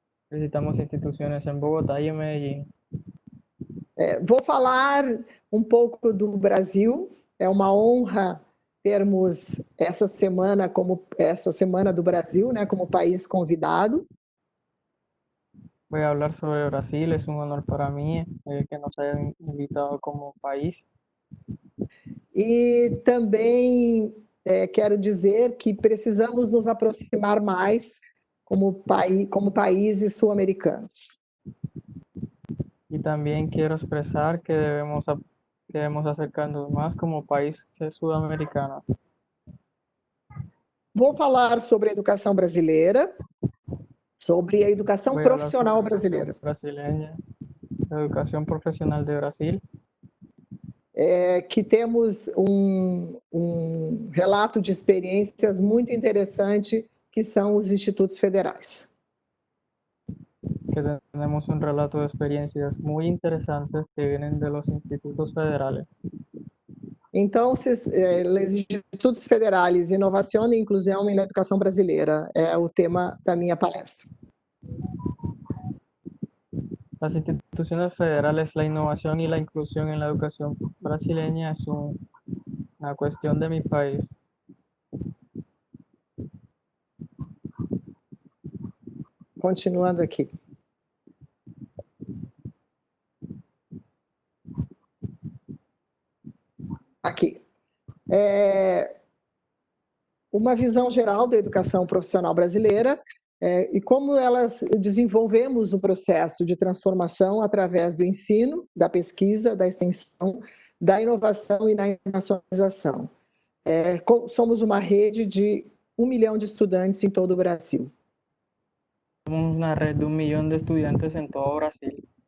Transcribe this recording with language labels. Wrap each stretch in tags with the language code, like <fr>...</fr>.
<pt>Visitamos instituições em Bogotá e em Medellín. Vou falar um pouco do Brasil. É uma honra termos essa semana do Brasil, né, como país convidado.</pt> <es>Voy a hablar sobre Brasil, es un honor para mí que nos hayan invitado como país.</es> <pt>E também quero dizer que precisamos nos aproximar mais como países sul-americanos.</pt> <es>Y también quiero expresar que debemos acercarnos más como países sudamericanos.</es> <pt>Vou falar sobre a educação brasileira, sobre a educação profissional brasileira. A educação profissional de Brasil. Que temos um relato de experiências muito interessante, que são os institutos federais.</pt> <es>que tenemos un relato de experiencias muy interesantes que vienen de los institutos federales.</es> <pt>Então, os Institutos Federais, Inovação e Inclusão na Educação Brasileira é o tema da minha palestra.</pt> <es>Las instituciones federales, la innovación y la inclusión en la educación brasileña es una cuestión de mi país.</es> <pt>Continuando aqui. Aqui. Uma visão geral da educação profissional brasileira e como elas desenvolvemos o processo de transformação através do ensino, da pesquisa, da extensão, da inovação e da internacionalização. Somos uma rede de 1 milhão de estudantes em todo o Brasil.</pt> <es>Somos una red de 1 millón de estudiantes en todo Brasil.</es>